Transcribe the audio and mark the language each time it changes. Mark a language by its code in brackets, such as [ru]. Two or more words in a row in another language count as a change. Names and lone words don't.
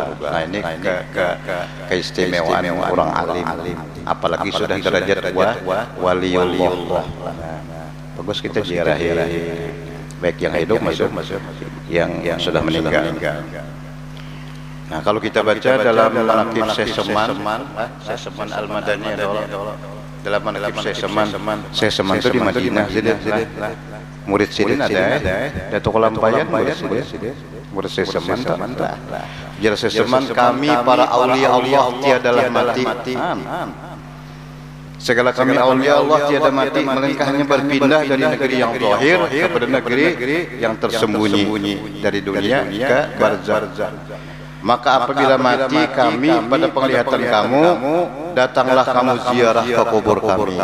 [id] Nah, ini keistimewaan orang alim, apalagi sudah derajat waliullah. Bagus kita ziarahi, baik yang hidup masuk yang sudah meninggal. Nah, kalau kita baca dalam manaqib Seseman Al-Madani dalam manaqib Seseman itu di Madinah, murid Sidin ada, Datuk Lampayan murid Seseman. Jar Seseman, kami para aulia Allah tiadalah mati. Segala kami aulia Allah tiada mati, melainkan hanya berpindah dari negeri yang zahir kepada negeri yang tersembunyi, dari dunia ke barzakh. Maka apabila mati kami pada penglihatan kamu, datanglah kamu ziarah ke kubur kami.